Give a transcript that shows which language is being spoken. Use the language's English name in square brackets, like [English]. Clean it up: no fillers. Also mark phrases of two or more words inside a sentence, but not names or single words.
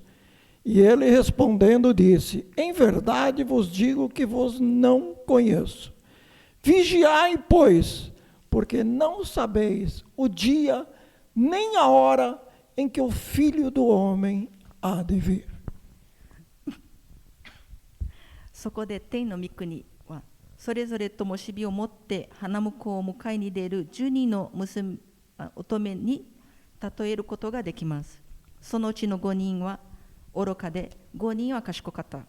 [Portuguese] E ele respondendo disse: em verdade vos digo que vos não conheço. Vigiai, pois, porque não sabeis o dia nem a hora em que o Filho do Homem há de vir. [Japanese] そこで天の御国はそれぞれ灯火を持って花婿を迎えに出る12の乙女に例えることができます。そのうちの5人は愚かで5人は賢かった。